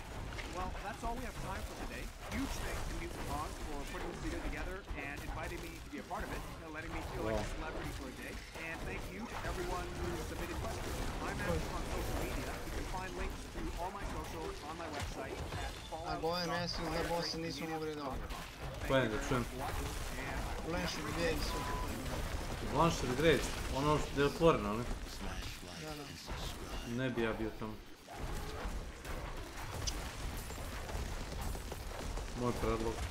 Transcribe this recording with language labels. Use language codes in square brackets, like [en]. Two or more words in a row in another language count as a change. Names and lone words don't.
[en] Well, that's all we have time for today. Huge thanks to Mutant Mods for putting this video together and inviting me to be a part of it, and letting me feel like a celebrity for a day. And thank you to everyone who submitted questions. I'm active on social media. You can find links to all my socials on my website at fallout.com. [sr] Koje da čujem? Blanchard Grade, ono što je otvoreno, ali? Ne bi ja bio tamo. Moj predlog.